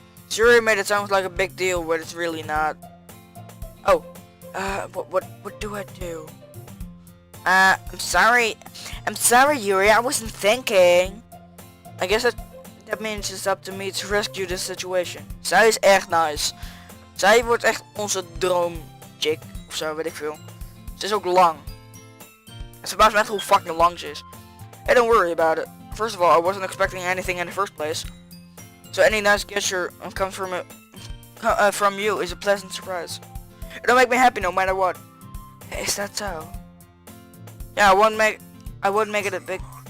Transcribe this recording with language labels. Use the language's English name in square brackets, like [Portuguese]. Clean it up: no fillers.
[English] Yuri made it sound like a big deal, but it's really not. Oh, what do I do? I'm sorry, Yuri. I wasn't thinking. I guess that means it's up to me to rescue this situation. [Dutch] Zij is echt nice. Zij wordt echt onze droomchick of zo, weet ik veel. Ze is ook lang. Het verbaast me echt hoe fucking lang ze is. [English] Hey, don't worry about it. First of all, I wasn't expecting anything in the first place. So any nice gesture comes from you is a pleasant surprise. It'll make me happy no matter what. Is that so? Yeah, I won't make it a big...